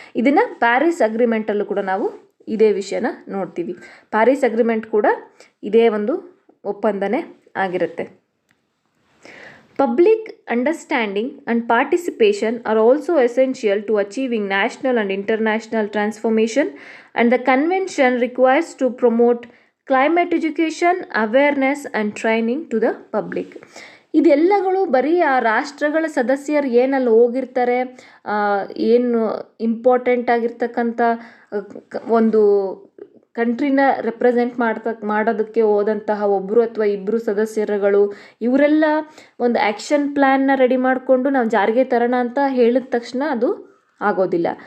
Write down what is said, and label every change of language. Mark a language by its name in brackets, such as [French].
[Kannada] ಇದನ್ನು ಪ್ಯಾರಿಸ್ ಅಗ್ರಿಮೆಂಟಲ್ಲೂ ಕೂಡ ನಾವು ಇದೇ ವಿಷಯನ ನೋಡ್ತೀವಿ. ಪ್ಯಾರಿಸ್ ಅಗ್ರಿಮೆಂಟ್ ಕೂಡ ಇದೇ ಒಂದು ಒಪ್ಪಂದನೇ ಆಗಿರುತ್ತೆ. [English] Public understanding and participation are also essential to achieving national and international transformation, and the convention requires to promote climate education, awareness and training to the public. [Kannada] ಇದೆಲ್ಲಗಳು ಬರೀ ಆ ರಾಷ್ಟ್ರಗಳ ಸದಸ್ಯರು ಏನಲ್ಲಿ ಹೋಗಿರ್ತಾರೆ, ಏನು ಇಂಪಾರ್ಟೆಂಟ್ ಆಗಿರ್ತಕ್ಕಂಥ ಒಂದು ಕಂಟ್ರಿನ ರೆಪ್ರೆಸೆಂಟ್ ಮಾಡೋದಕ್ಕೆ ಹೋದಂತಹ ಒಬ್ಬರು ಅಥವಾ ಇಬ್ಬರು ಸದಸ್ಯರುಗಳು ಇವರೆಲ್ಲ ಒಂದು ಆ್ಯಕ್ಷನ್ ಪ್ಲ್ಯಾನ್ನ ರೆಡಿ ಮಾಡಿಕೊಂಡು ನಾವು ಜಾರಿಗೆ ತರೋಣ ಅಂತ ಹೇಳಿದ ತಕ್ಷಣ ಅದು ಆಗೋದಿಲ್ಲ.